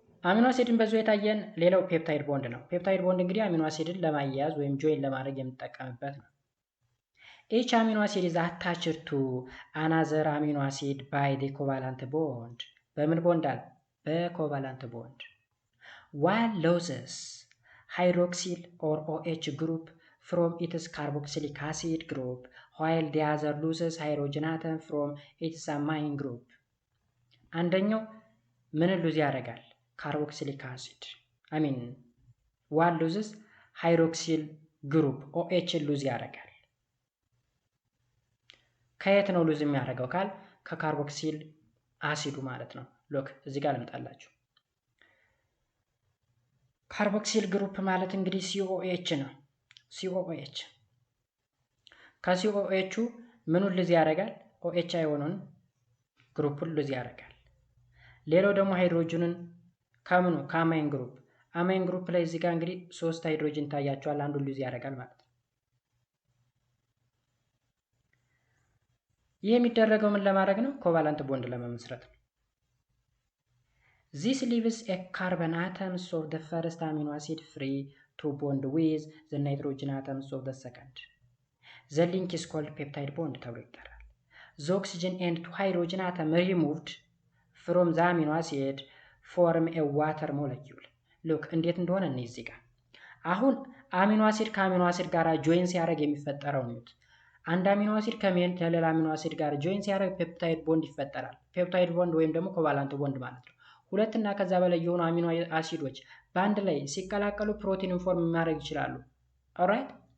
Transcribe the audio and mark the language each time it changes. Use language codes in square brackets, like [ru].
[am] አሚኖ አሲድን በዙ የታየን ሌላው ፔፕታይድ ቦንድ ነው። ፔፕታይድ ቦንድ እንግዲህ አሚኖ አሲድን ለማያያዝ ወይም ጆይን ለማድረግ የምንጠቀምበት ነው። ኤች አሚኖ አሲድ [en] is attached to another amino acid by the covalent bond [am] በምን ቦንድ አለ? [en] በኮቫላንት ቦንድ one loses hydroxyl or OH group from its carboxylic acid group while the other loses hydrogen atom from its amine group [am] አንደኛው ምን ሉዝ ያደርጋል? ካርቦክሲሊክ አሲድ [en] one loses hydroxyl group OH [am] ሉዝ ያደርጋል። ከየት ነው ሉዝ የሚያደርገው ካል? ከካርቦክሲል አሲዱ ማለት ነው። ሎክ እዚህ ጋር ልምጣላችሁ። ካርቦክሲል ግሩፕ ማለት እንግዲህ COOH ነው። COOH ከCOOH ምኑን ሉዝ ያደርጋል? OH አይሆኑን ግሩፑን ሉዝ ያደርጋል። ሌላው ደግሞ ሃይድሮጅንን ከምኑ ከአማይን ግሩፕ አማይን ግሩፕ ላይ እዚህ ጋር እንግዲህ 3 ሃይድሮጅን ታያቸዋል። አንዱን ሉዝ ያደርጋል ማለት ነው። ይህ የሚደረገው ምን ለማድረግ ነው? ኮቫላንት ቦንድ ለመመስረት ነው። [en] This leaves a carbon atoms of the first amino acid free to bond with the nitrogen atoms of the second. The link is called peptide bond [am] ተብሎ ይጠራል። [en] The oxygen and 2 hydrogen atom removed from the amino acid form a water molecule. [am] Look እንዴት እንደሆነ እኔ እዚህ ጋር አሁን አሚኖ አሲድ ከአሚኖ አሲድ ጋር ጆይን ሲያደርግ የሚፈጠረው ነው። አንድ አሚኖ አሲድ ከሌላ አሚኖ አሲድ ጋር ጆይን ሲያደርግ ፔፕታይድ ቦንድ ይፈጠራል። ፔፕታይድ ቦንድ ወይም ደግሞ ኮቫላንት ቦንድ ማለት ነው። ሁለትና ከዛ በላይ የሆኑ አሚኖ አሲዶች በአንድ ላይ ሲቀላቀሉ ፕሮቲንን ፎርም ማድረግ ይችላሉ። ኦልራይት።